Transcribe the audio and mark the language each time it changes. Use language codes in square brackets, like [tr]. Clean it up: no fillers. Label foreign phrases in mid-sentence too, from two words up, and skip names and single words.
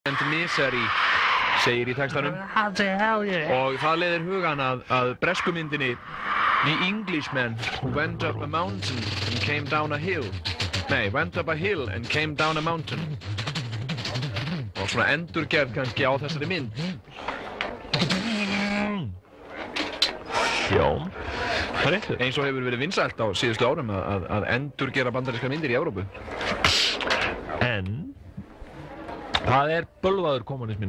[en] and misery, [is] segir í textanum. Og það leiðir hugan að bresku myndinni The Englishman who went up a mountain and came down a hill. [en] Nei, went up a hill and came down a mountain. [is] Og svona endurgerð kannski á þessari mynd. Já, það réttur. Eins og hefur verið vinsælt á síðustu árum að endurgera bandarískar myndir í Evrópu. En það bölvaður kommunismi.